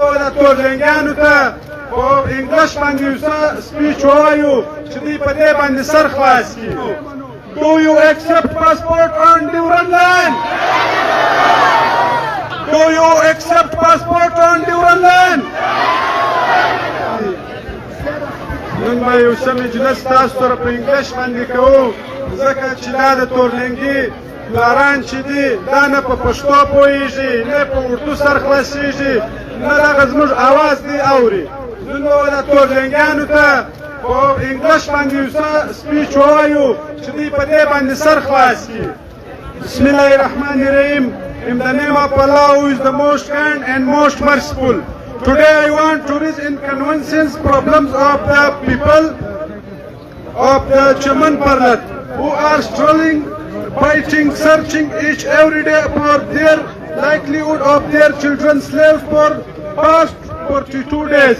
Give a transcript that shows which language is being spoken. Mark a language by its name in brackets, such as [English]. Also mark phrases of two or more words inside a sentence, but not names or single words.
[Pashto] دا تورلنګیانو ته په انګلیش باندې یو څه سپیچ ووایو چې دوی په دې باندې سر خلاص کړي. [English] Do you accept passport on Durand land? Do you accept passport on Durand land? [Pashto] نن به یو څه مجلس تاسو سره په انګلیش باندې کوو ځکه چې دا د تورلنګي پلاران چې دي دا نه په پښتو پوهېږي نه په اردو سر خلاصېږي نه دغه زموږ اواز دی اوري. نن به د تورلنګیانو ته په انګلیش باندې یو څه سپیچ ووایو چې دوی په دې باندې سر خلاص کړي. [Arabic] بسم الله الرحمن الرحیم. [English] In the name of Allah who is the most kind and most merciful. Today I want to raise inconveniences problems of the people of the Chaman Parlat who are struggling, fighting, searching each every day for their livelihood of their children slaves for past 42 days.